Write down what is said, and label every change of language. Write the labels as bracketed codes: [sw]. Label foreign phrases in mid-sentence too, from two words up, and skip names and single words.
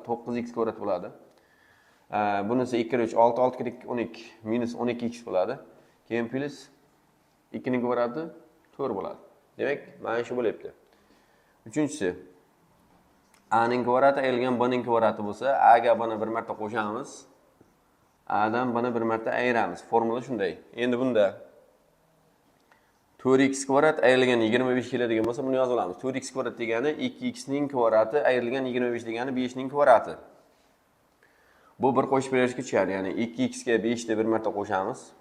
[uz] 9x kvadrat bo'ladi. Bunisi 2 kere 3 6 6 kere 2 12 minus 12x bo'ladi. Keyin plus 2 ning kvadrati 4 bo'ladi. Demak, mana shu bo'lyapti. Uchinchisi a ning kvadrati ayrilgan b ning kvadrati bo'lsa, a ga b ni bir marta qo'shamiz. A dan b ni bir marta ayiramiz. Formula shunday. Endi bunda 4x kvadrat ayrilgan 25 keladigan bo'lsa, buni yozib olamiz. 4x kvadrat degani 2x ning kvadrati ayrilgan 25 degani 5 ning kvadrati. Bu bir qo'shib berishga tushadi. Ya'ni 2x ga 5 ni bir marta qo'shamiz.